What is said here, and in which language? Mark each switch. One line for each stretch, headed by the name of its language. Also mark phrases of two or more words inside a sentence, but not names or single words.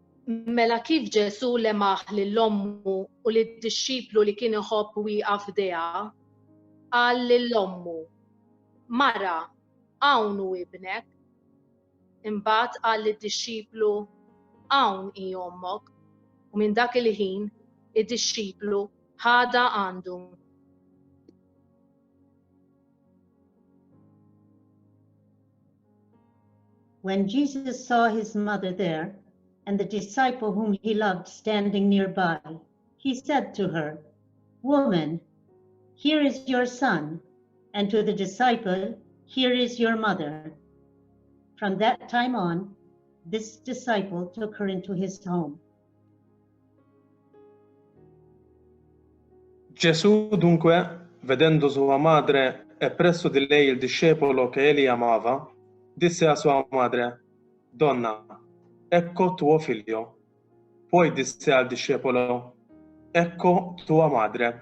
Maltese: Mela kif Ġesu lemaħ lill-ommu u lid-dixxiplu li kien iħobb wieqaf f'dejha, qal lill-ommu: Mara, hawn hu ibnek. Imbagħad qal lid-dixxiplu: hawn hi ommok, u minn dak il-ħin id-dixxiplu ħadha għandu.
English: When Jesus saw his mother there and the disciple whom he loved standing nearby, he said to her, Woman, here is your son, and to the disciple, here is your mother. From that time on, this disciple took her into his home.
Italian: Gesù dunque, vedendo sua madre e presso di lei il discepolo che egli amava, disse a sua madre: Donna, ecco tuo figlio. Poi disse al discepolo: Ecco tua madre.